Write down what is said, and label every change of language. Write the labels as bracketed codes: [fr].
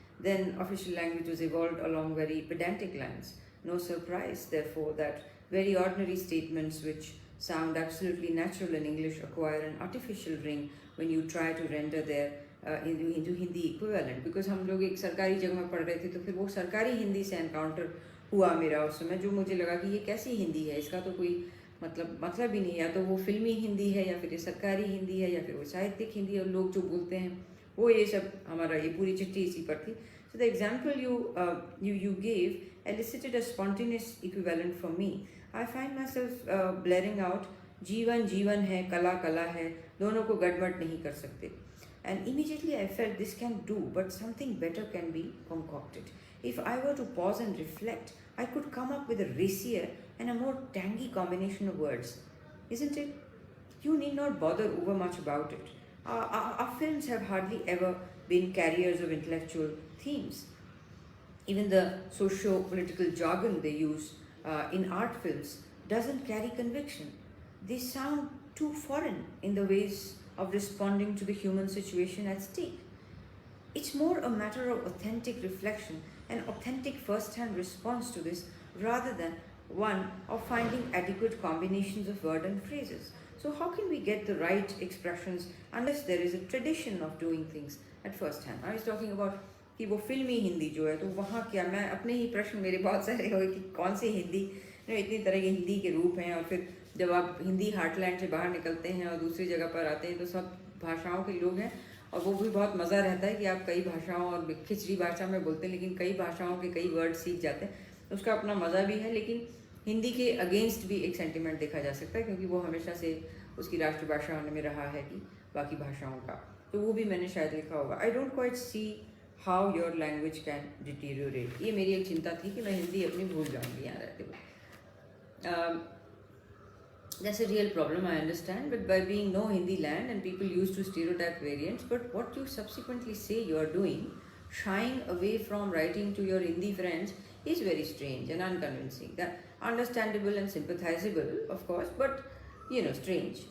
[en] Then official language was evolved along very pedantic lines. No surprise, therefore, that very ordinary statements which sound absolutely natural in English acquire an artificial ring when you try to render their into Hindi equivalent. Because [hi] हम लोग एक सरकारी जगह में पढ़ रहे थे, तो फिर वो सरकारी हिंदी से एनकाउंटर हुआ मेरा उस समय, जो मुझे लगा कि ये कैसी हिंदी है, इसका तो कोई मतलब ही नहीं. या तो वो फिल्मी हिंदी है, या फिर ये सरकारी हिंदी है, या फिर वो साहित्यिक हिंदी है, और लोग जो बोलते हैं वो ये सब हमारा ये पूरी चिट्ठी इसी पर थी. [en] So the example you gave elicited a spontaneous equivalent for me. I find myself blaring out, [hi] जीवन जीवन है, कला कला है, दोनों को गड़बड़ नहीं कर सकते. [en] And immediately I felt this can do, but something better can be concocted. If I were to pause and reflect, I could come up with a racier and a more tangy combination of words. Isn't it? You need not bother over much about it. Our films have hardly ever been carriers of intellectual themes. Even the socio-political jargon they use in art films doesn't carry conviction. They sound too foreign in the ways of responding to the human situation at stake. It's more a matter of authentic reflection and authentic first-hand response to this rather than one of finding adequate combinations of word and phrases. So how can we get the right expressions unless there is a tradition of doing things at first hand? I was talking about [hi] कि वो फिल्मी हिंदी जो है, तो वहाँ क्या, मैं अपने ही प्रश्न मेरे बहुत सारे हुए कि कौन सी हिंदी, इतनी तरह के हिंदी के रूप हैं, और फिर जब आप हिंदी हार्टलैंड से बाहर निकलते हैं और दूसरी जगह पर आते हैं तो सब भाषाओं के लोग हैं, और वो भी बहुत मज़ा रहता है कि आप कई भाषाओं और खिचड़ी भाषा में बोलते हैं लेकिन कई भाषाओं के कई वर्ड सीख जाते हैं, उसका अपना मज़ा भी है। लेकिन हिंदी के अगेंस्ट भी एक सेंटिमेंट देखा जा सकता है क्योंकि वो हमेशा से उसकी राष्ट्रभाषा होने में रहा है कि बाकी भाषाओं का, तो वो भी मैंने शायद लिखा होगा। [en] I don't quite see how your language can deteriorate. [hi] ये मेरी एक चिंता थी कि मैं हिंदी अपनी भूल जाऊँगी यहाँ रहते हुए। [en] That's a real problem, I understand, but by being no Hindi land and people used to stereotype variants, but what you subsequently say you are doing, shying away from writing to your Hindi friends, is very strange and unconvincing. That understandable and sympathizable, of course, but strange.